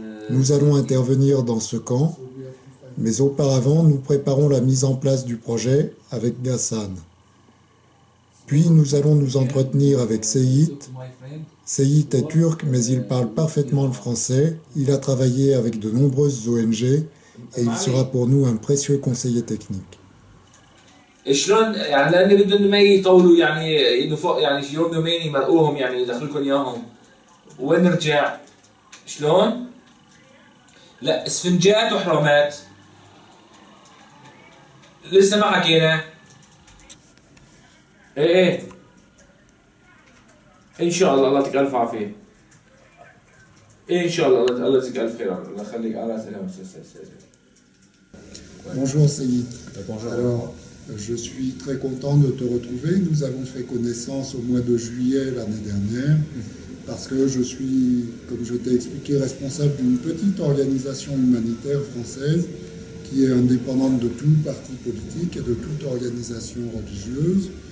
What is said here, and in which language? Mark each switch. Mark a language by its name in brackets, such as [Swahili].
[French] Nous allons intervenir dans ce camp, mais auparavant nous préparons la mise en place du projet avec Ghassan. Puis nous allons nous entretenir avec Seyit. Seyit est turc, mais il parle parfaitement le français. Il a travaillé avec de nombreuses ONG et il sera pour nous un précieux conseiller technique. [Arabic] شلون يعني لان بدهم ما يطولوا يعني انه فوق يعني شي يوم يومين يمرقوهم يعني يدخلوا لكم اياهم وين نرجع؟ شلون؟ لا اسفنجات وحرامات لسه ما حكينا ايه ان شاء الله الله يعطيك الف عافيه ان شاء الله الله يجزيك الف خير الله يخليك على سلامة. [French] Bonjour Seyit. Bonjour. Alors, je suis très content de te retrouver. Nous avons fait connaissance au mois de juillet l'année dernière parce que je suis, comme je t'ai expliqué, responsable d'une petite organisation humanitaire française qui est indépendante de tout parti politique et de toute organisation religieuse.